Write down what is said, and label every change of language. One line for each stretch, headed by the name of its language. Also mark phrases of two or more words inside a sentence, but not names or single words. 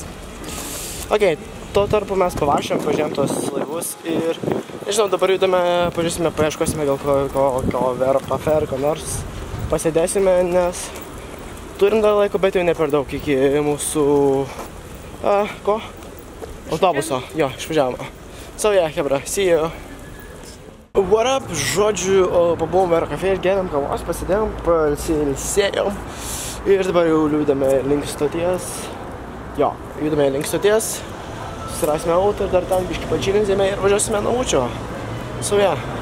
Lithuanian: Ok, tuo tarpu mes pavažiuojam, pažiūrėjom tos laivus ir, nežinau, dabar judame, pažiūrėsime, paieškosime gal ko Vero ko nors pasėdėsime, nes turim dar laiko, bet jau ne per daug iki mūsų, autobuso, jo, išvažiavome.
English: So yeah, hebra, see you. What up,
Lithuanian: žodžiu, pabuvom Vero kafe ir gėrėm kavos, pasidėjom, pasilsėjom ir dabar jau judame link stoties. Jo, judame link stoties, susirasime autą ir dar ten biškį pačilinzėme ir važiuosime namučio.
English: So yeah.